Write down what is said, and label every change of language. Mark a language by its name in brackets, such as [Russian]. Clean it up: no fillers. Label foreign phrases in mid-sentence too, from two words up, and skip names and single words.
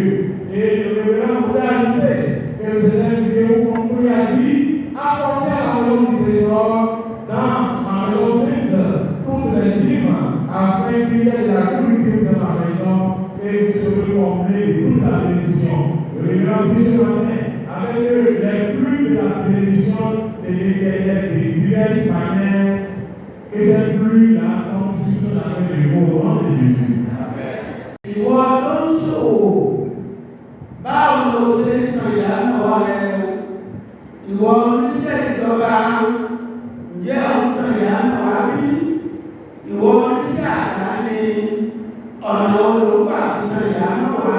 [French] Et le révérend vous a ajouté que l'Éternel Dieu vous conduit à dire apportez à la maison du trésor dans ma maison sainte toutes les dîmes afin qu'il y ait de la nourriture dans ma maison et vous serez comblés de toute la bénédiction. Le révérend dit ce matin avec les pluies de la bénédiction de l'Éternel de diverses manières, que cette pluie-là tombe sur la main de au nom de Jésus. [Yoruba] Ìwọ ló ń ṣòwò, báwo ló ṣe ń san ìdámẹ́wàá rẹ? Ìwọ oníṣẹ́ ìjọba, ǹjẹ́ ò ń san ìdámẹ́wàá bí? Ìwọ oníṣẹ́ àdáni, ọ̀nà olùgbà ń san ìdámẹ́wàá.